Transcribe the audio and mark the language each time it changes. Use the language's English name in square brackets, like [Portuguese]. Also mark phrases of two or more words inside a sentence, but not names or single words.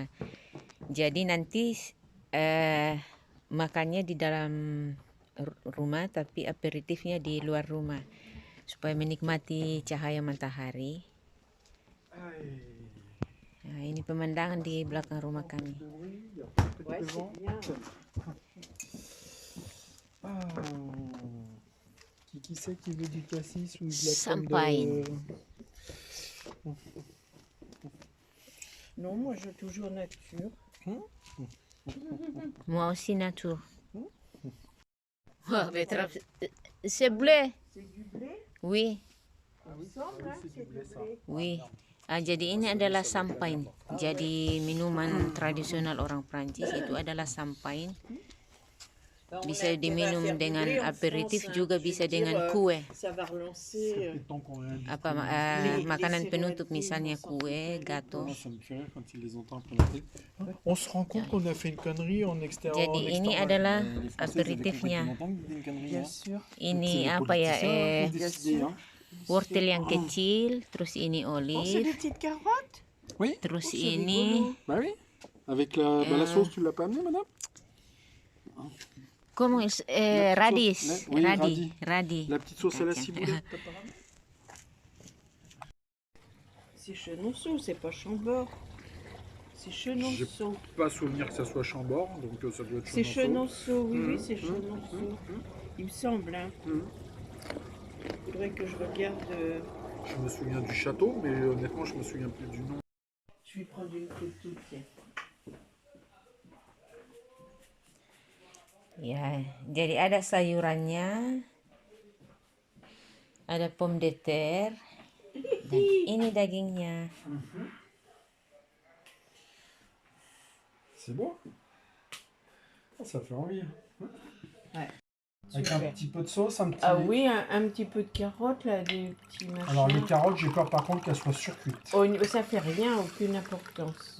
[Indonesian] Jadi nanti makannya di dalam rumah, tapi aperitifnya di luar rumah supaya menikmati cahaya matahari. Nah, ini pemandangan di belakang rumah kami. [French] Qui c'est qui veut du cassis ou de la Champagne. Non, moi je veux toujours nature. Moi aussi nature. C'est bleu. C'est du blé. Oui, Il semble, hein, c'est du blé. oui. [Indonesian] Jadi ini adalah champagne. Jadi minuman tradisional orang Prancis itu adalah champagne. Bisa diminum dengan aperitif, juga bisa dengan kue. Makanan penutup misalnya kue, gato. [French] On se rend compte qu'on a fait une connerie en extérieur. [Indonesian] Jadi ini adalah aperitifnya. Ini apa ya? Wortel yang kecil, terus ini olive. [French] Oui. [Indonesian] Terus ini. [French] Bah oui. Avec la sauce, tu l'as pas amené, madame? Comment radis, Oui, radis. La petite sauce à la ciboulette, t'as pas ramené? C'est Chenonceau, c'est pas Chambord. C'est Chenonceau. J'ai pas souvenir que ça soit Chambord, donc ça doit être Chenonceau. C'est Chenonceau, oui, c'est Chenonceau. Il me semble, hein. Il faudrait que je regarde. Je me souviens du château, mais honnêtement, je me souviens plus du nom. Je vais prendre une photo, tiens. [Indonesian] Ya, jadi ada sayurannya, ada [French] pomme de terre, [Indonesian] dan ini dagingnya. [French] C'est beau. Ça fait envie. Ouais. Avec un petit peu de sauce, un petit... Ah oui, un petit peu de carottes, là, des petits machins. Alors les carottes, j'ai peur par contre qu'elles soient surcuites. Oh, ça fait rien, aucune importance.